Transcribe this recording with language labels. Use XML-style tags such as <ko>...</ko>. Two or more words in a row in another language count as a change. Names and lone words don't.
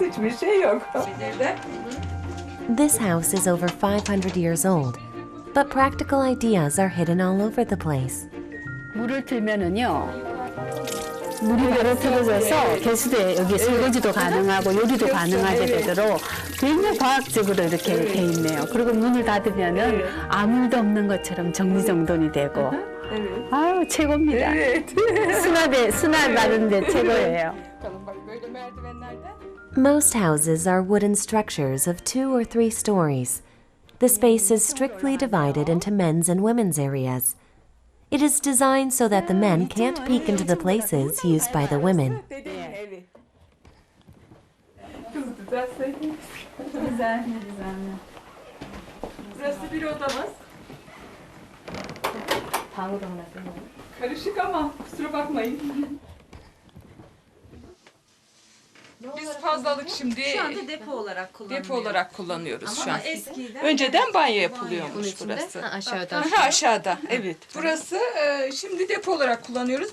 <tr>Hiçbir şey yok.</tr> <en>This house is over 500 years old, but practical ideas are hidden all over the place.</en> <ko>물을 틀면은요. 물이 바로 틀어져서 개수대 여기 설거지도 가능하고 요리도 가능하게 되도록 굉장히 과학적으로 이렇게 돼 있네요. 그리고 문을 닫으면은 아무 일도 없는 것처럼 정리정돈이 되고 아유 최고입니다. 수납 받는데 최고예요.</ko> <tr>Böyle merdivenlerden.</tr> <en>Most houses are wooden structures of 2 or 3 stories. The space is strictly divided into men's and women's areas. It is designed so that the men can't peek into the places used by the women.</en> <tr>Dedenin evi. Kız düzelseydiniz. Güzel, ne güzel. Burası bir odamız.</tr> <ko>방으로 하나 쓰는</ko> <tr>Karışık ama kusura bakmayın. Biz fazlalık şimdi Şu anda depo olarak kullanılıyor. depo olarak kullanıyoruz şu an. Eskiden Önceden banyo bunun yapılıyormuş içinde. burası. Ha, aşağıda. Aha, aşağıda, evet. Burası şimdi depo olarak kullanıyoruz.</tr>